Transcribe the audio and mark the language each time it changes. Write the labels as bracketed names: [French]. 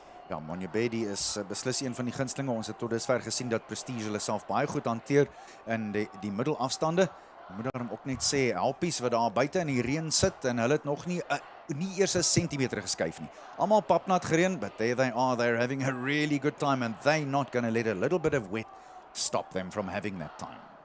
[Afrikaans] Ja, Monyabedi is beslis een van die gunstelinge. Ons het tot dusver gesien dat Prestige hulle self baie goed hanteer in die middelafstande. Ek moet daarom ook net sê, helpies wat daar buite in die reën sit en hulle het nog nie eers 'n sentimeter geskuif nie. Almal papnat gereën, [English] but there they are, they're having a really good time and they're not going to let a little bit of wet stop them from having that time.